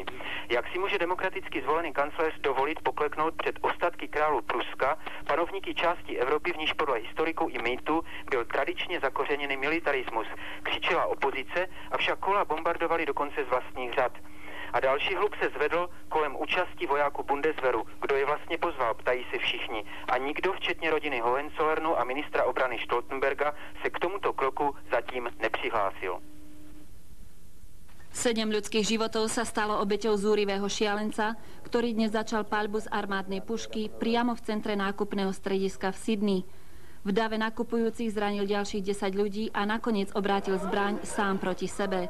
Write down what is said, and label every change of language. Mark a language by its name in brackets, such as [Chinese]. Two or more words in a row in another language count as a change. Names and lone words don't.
[Czech] Jak si může demokraticky zvolený kancléř dovolit pokleknout před ostatky králu Pruska, panovníky části Evropy, v níž podle historiků i mýtu byl tradičně zakořeněný militarismus, křičela opozice, avšak Kohla bombardovali dokonce z vlastních řad. A další hluk se zvedl kolem účasti vojáků Bundeswehru. Kdo je vlastně pozval, ptají se všichni. A nikdo, včetně rodiny Hohenzollernu a ministra obrany Stoltenberga, se k tomuto kroku zatím nepřihlásil. [Slovak] 7 ľudských životov sa stalo obeťou zúrivého šialenca, ktorý dnes začal paľbu z armádnej pušky priamo v centre nákupného strediska v Sydney. V dave nakupujúcich zranil ďalších 10 ľudí a nakoniec obrátil zbraň sám proti sebe.